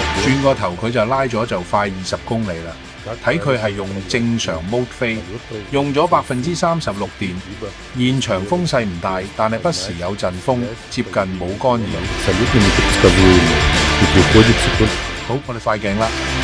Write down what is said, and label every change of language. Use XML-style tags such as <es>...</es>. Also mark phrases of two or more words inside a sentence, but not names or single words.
<yue>轉個頭佢就拉咗就快20公里啦。睇佢係用正常 mode 飛，用咗36%電，現場風勢唔大，但係不時有陣風，接近冇干擾。</yue> <ru>Абсолютно непредсказуемо. И приходится только</ru> <yue>好，我哋快鏡啦。</yue>